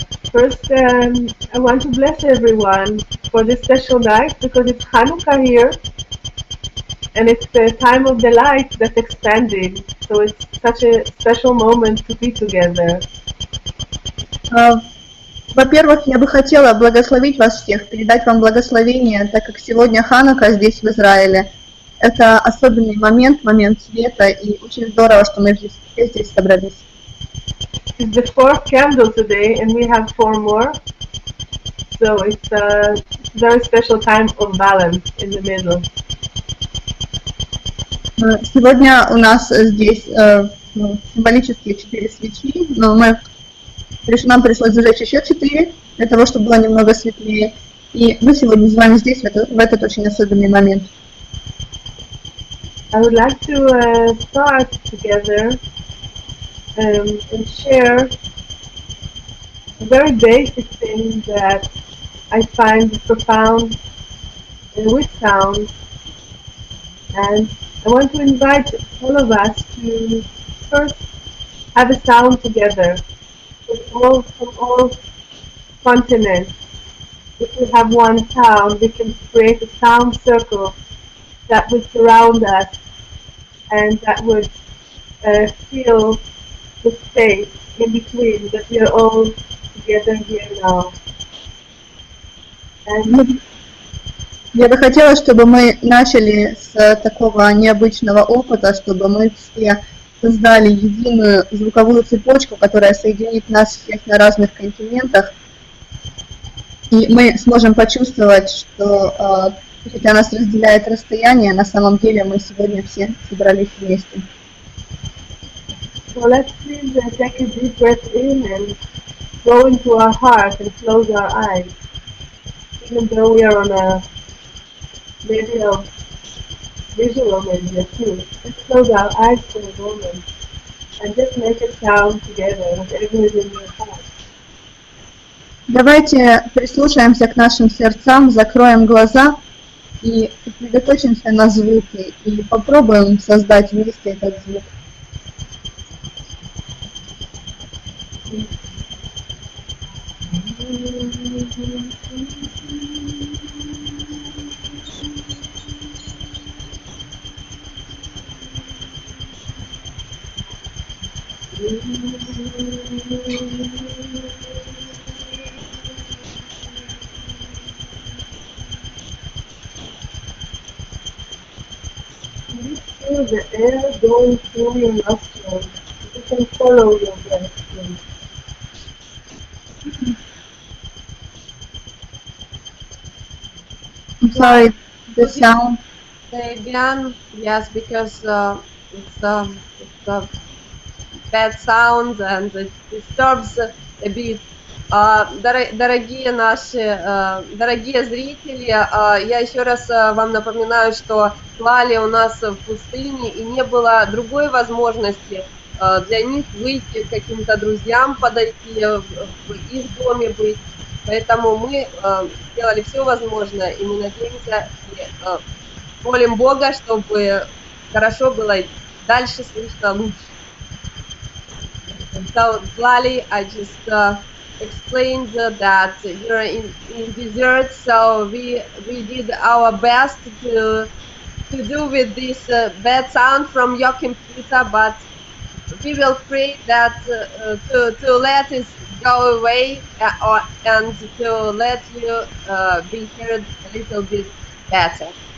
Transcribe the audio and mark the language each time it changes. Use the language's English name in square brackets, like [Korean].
[English] First, I want to bless everyone for this special night, because it's Hanukkah here, and it's the time of the light that's expanding. So it's such a special moment to be together. [Russian] Во-первых, я бы хотела благословить вас всех, передать вам благословение, так как сегодня Ханука здесь, в Израиле. Это особенный момент, момент света, и очень здорово, что мы все здесь собрались. [English] It's the fourth candle today, and we have 4 more. So it's a very special time of balance in the middle. [Russian] Сегодня у нас здесь символические 4 свечи, но нам пришлось зажечь еще 4, для того, чтобы было немного светлее. И мы сегодня с вами здесь в этот очень особенный момент. [English] I would like to start together and share a very basic thing that I find profound with sound, and I want to invite all of us to first have a sound together from all continents. If we have one sound, we can create a sound circle that would surround us and that would fill the space in between, that we are all together here now. And [Russian] я бы хотела, чтобы мы начали с такого необычного опыта, чтобы мы все создали единую звуковую цепочку, которая соединит нас всех на разных континентах, и мы сможем почувствовать, что хотя нас разделяет расстояние, на самом деле мы сегодня все собрались вместе. [English] So let's please take a deep breath in and go into our heart and close our eyes. Even though we are on a maybe a visual media too, let's close our eyes for a moment and just make a sound together, whatever is in your heart. [Russian] Давайте прислушаемся к нашим сердцам, закроем глаза и сосредоточимся на звуке и попробуем создать вместе этот звук. [English] Feel the air going through your nostrils. You can follow your breath, please. I'm sorry, the sound. Say again, yes, because it's a bad sound and it disturbs a bit. [Russian] Дорогие зрители, я еще раз вам напоминаю, что Tlalie у нас в пустыне и не было другой возможности, для них выйти к каким-то друзьям, подойти, в их доме быть. Поэтому мы сделали все возможное, и мы надеемся и молим Бога, чтобы хорошо было и дальше слышно лучше. [English] So, Tlalie, I just explained that you're in desert, so we did our best to do with this bad sound from your computer, but we will pray that to let it go away and to let you be heard a little bit better.